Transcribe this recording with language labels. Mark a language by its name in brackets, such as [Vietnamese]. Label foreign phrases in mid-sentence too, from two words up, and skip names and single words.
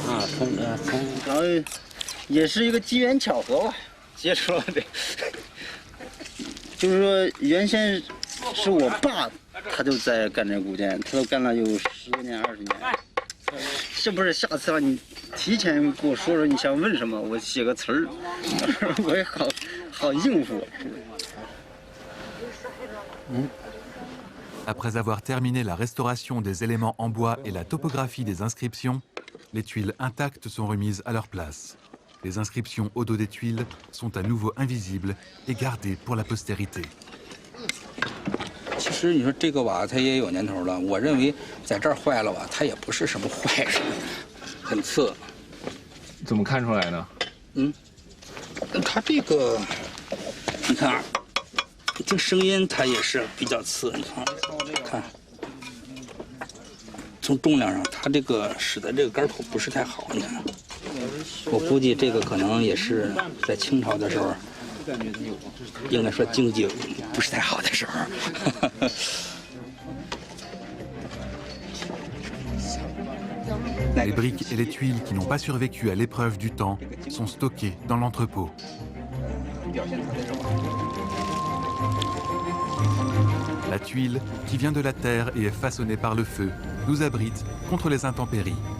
[Chinese] 啊，然后也是一个机缘巧合吧，接触了这，就是说原先是我爸，他就在干这古建，他都干了有10年20年。是不是下次啊？你提前跟我说说你想问什么，我写个词儿，我也好应付。 [French] Après avoir terminé la restauration des éléments en bois et la topographie des inscriptions, les tuiles intactes sont remises à leur place. Les inscriptions au dos des tuiles sont à nouveau invisibles et gardées pour la postérité. [Chinese] 其实你说这个瓦它也有年头了，我认为在这儿坏了吧，它也不是什么坏事，很次。怎么看出来呢？它这个，你看啊，这声音它也是比较次，你看，从重量上，它这个使得这个杆口不是太好，你看，我估计这个可能也是在清朝的时候，应该说经济不是太好的时候。 [French] Les briques et les tuiles qui n'ont pas survécu à l'épreuve du temps sont stockées dans l'entrepôt. La tuile, qui vient de la terre et est façonnée par le feu, nous abrite contre les intempéries.